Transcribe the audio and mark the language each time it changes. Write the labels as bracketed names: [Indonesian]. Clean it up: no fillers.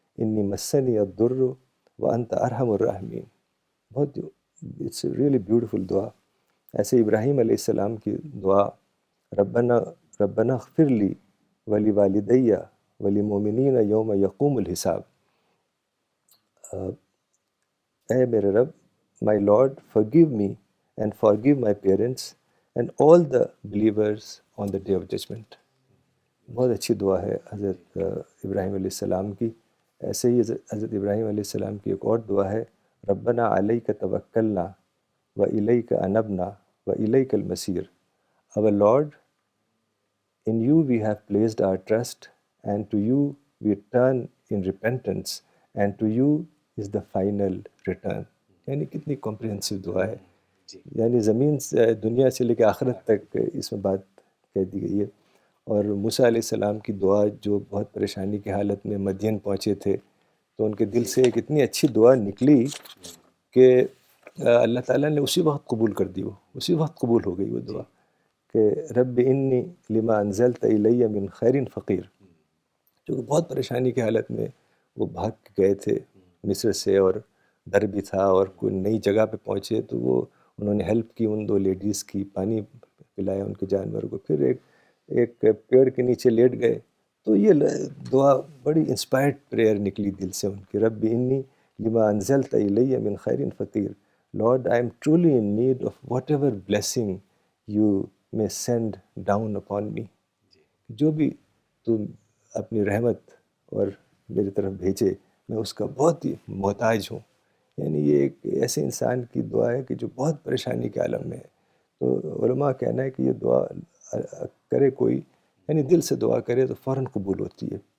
[Arabic] انی مسنی الضر وانت ارحم الراحمین, بہت [English] It's a really beautiful دعا. [Urdu] ایسے ابراہیم علیہ السلام کی دعا, [Arabic] ربنا اغفر لی ولی والدیہ ولی مومنین یوم یقوم الحساب. [Urdu] اے میرے رب, [English] My lord, forgive me and forgive my parents and all the believers on the day of judgment. [Urdu] بہت اچھی دعا ہے حضرت ابراہیم علیہ السلام کی. ایسے ہی حضرت ابراہیم علیہ السلام کی ایک اور دعا ہے, [Arabic] ربنا علیک توکلنا و الیک انبنا و الیک المصیر. [English] Our Lord, in you we have placed our trust, and to you we turn in repentance, and to you is the final return. [Urdu] یعنی کتنی کمپریہنسو دعا ہے, یعنی زمین سے, دنیا سے لے کے آخرت تک اس میں بات کہہ دی گئی ہے. اور موسیٰ علیہ السلام کی دعا, جو بہت پریشانی کی حالت میں مدین پہنچے تھے, تو ان کے دل سے ایک اتنی اچھی دعا نکلی کہ اللہ تعالیٰ نے اسی وقت قبول کر دی, وہ اسی وقت قبول ہو گئی وہ دعا, کہ [Arabic] رب انی لما انزلت الی من خیر فقیر. [Urdu] چونکہ بہت پریشانی کی حالت میں وہ بھاگ کے گئے تھے مصر سے، اور ڈر بھی تھا، اور کوئی نئی جگہ پہ پہنچے تو وہ انہوں نے ہیلپ کی ان 2 لیڈیز کی، پانی پلایا ان کے جانور کو، پھر ایک پیڑ کے نیچے لیٹ گئے. تو یہ دعا بڑی انسپائرڈ پریئر نکلی دل سے ان کی. [Arabic] رب انی لما انزلت الی من خیر فقیر. [English] Lord, I am truly in need of whatever blessing you may send down upon me. [Urdu] جو بھی تم اپنی رحمت اور میری طرف بھیجے میں اس کا بہت ہی محتاج ہوں. یعنی یہ ایک ایسے انسان کی دعا ہے کہ جو بہت پریشانی کے عالم میں ہے. تو علماء کہنا ہے کہ یہ دعا کرے کوئی، یعنی دل سے دعا کرے تو فوراً قبول ہوتی ہے.